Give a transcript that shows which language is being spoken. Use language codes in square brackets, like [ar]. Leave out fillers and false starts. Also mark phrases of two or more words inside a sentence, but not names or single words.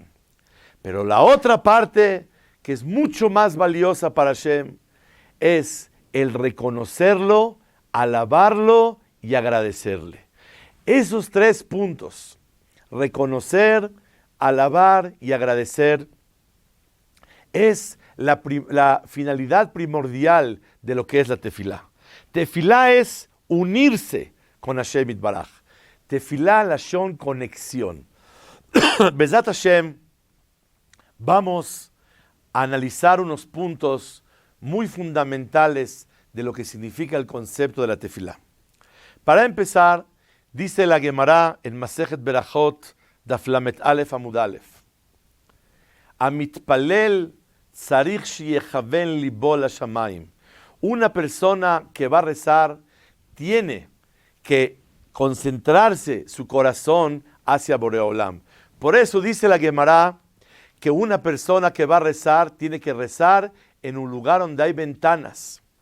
[es] Pero la otra parte, que es mucho más valiosa para Hashem, es el reconocerlo, alabarlo y agradecerle. Esos tres puntos, reconocer, alabar y agradecer, es la finalidad primordial de lo que es la tefilá. Tefilá es unirse con [he] השם יתברך. תפילה, לשון, [es] conexión. [he] בעזרת השם, [es] vamos a analizar unos puntos muy fundamentales de lo que significa el concepto de la tefilá. Para empezar, dice la Gemara en [he] מסכת ברכות, דף למד אלף עמוד אלף, המתפלל צריך שיכוון ליבו לשמים. [es] Una persona que va a rezar tiene que concentrarse su corazón hacia Boreolam. Por eso dice la Gemara que una persona que va a rezar tiene que rezar en un lugar donde hay ventanas.